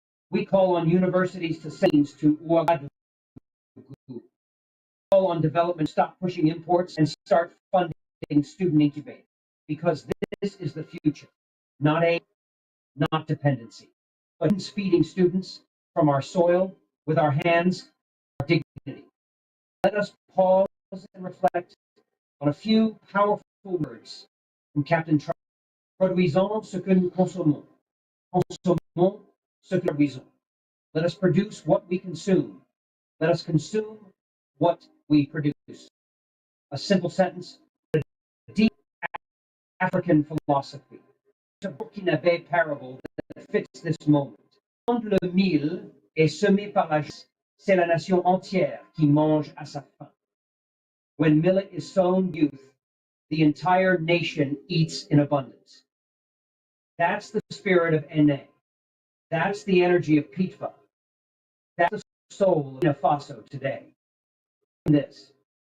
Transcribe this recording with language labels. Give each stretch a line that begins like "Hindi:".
English: We call on universities to send to Ouagadougou. We call on development to stop pushing imports and start funding student incubators, because this is the future, not aid, not dependency, but feeding students from our soil with our hands, our dignity. Let us pause and reflect on a few powerful words from Captain Traoré.
French: Produisons ce que nous consommons. Consommons ce que nous produisons.
English: Let us produce what we consume. Let us consume what we produce. A simple sentence, a deep African philosophy. It's a Burkinabé parable that fits this moment.
French: Quand le mil est semé par la justice, c'est la nation entière qui mange à sa faim.
English: When millet is sown youth, the entire nation eats in abundance. That's the spirit of Ene. That's the energy of Pitva. That's the soul of Burkina Faso today. This.